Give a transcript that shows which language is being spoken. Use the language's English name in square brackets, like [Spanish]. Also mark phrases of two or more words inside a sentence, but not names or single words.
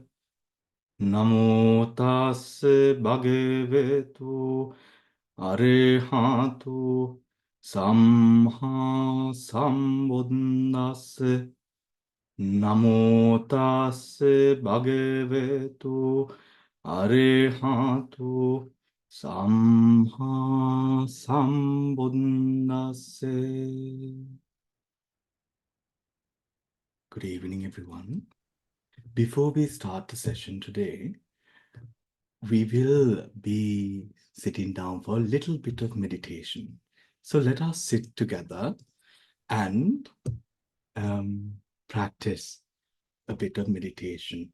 [Pali] Namo tassa bhagavato arahato samma sambuddhassa. Namo tassa bhagavato arahato samma sambuddhassa. [English] Good evening, everyone. Before we start the session today, we will be sitting down for a little bit of meditation. So let us sit together and practice a bit of meditation.